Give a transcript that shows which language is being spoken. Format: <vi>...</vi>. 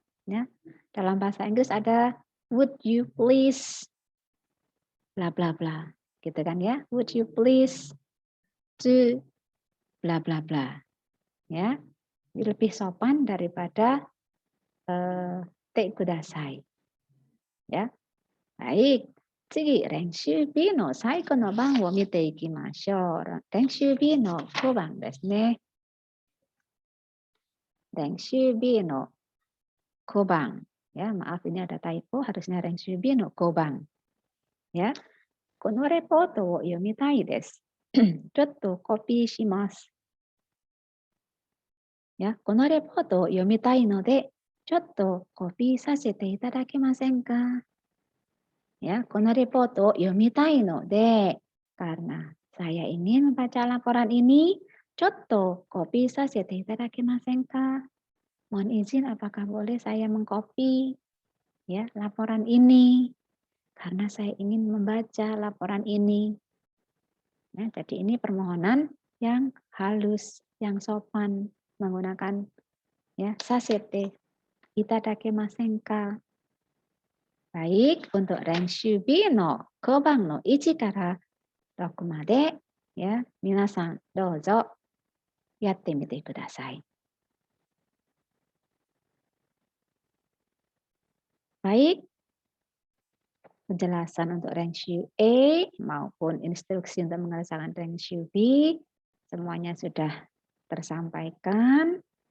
<id>Ya, dalam bahasa Inggris ada</id> <en>would you please bla bla bla.</en> <id>Gitu kan ya?</id> <en>Would you please do bla bla bla.</en> <id>Ya, lebih sopan daripada te kudasai. Ya. Baik.</id> <ja>次、練習 B の最後の番を見ていきましょう。練習 B の5番ですね。練習 B の5番。</ja> <id>Ya, maaf ini ada typo, harusnya</id> <ja>練習 B の5番。 Ya, このレポートを読みたいです。ちょっとコピーします。 Ya, このレポートを読みたいので、ちょっとコピーさせていただけませんか? Ya, このレポートを読みたいので、</ja> <id>karena saya ingin membaca laporan ini,</id> <ja>ちょっとコピーさせていただけませんか?</ja> <id>Mohon izin, apakah boleh saya mengcopy ya laporan ini? Karena saya ingin membaca laporan ini. Ya, jadi ini permohonan yang halus, yang sopan, menggunakan ya</id> <ja>sasete itadakemasen ka?</ja> <id>Baik, untuk</id> <ja>Renshu B の5番の1から6まで、ya, 皆さんどうぞやってみてください。</ja> <id>Baik, penjelasan untuk Renshu A maupun instruksi untuk mengerjakan Renshu B semuanya sudah tersampaikan.</id>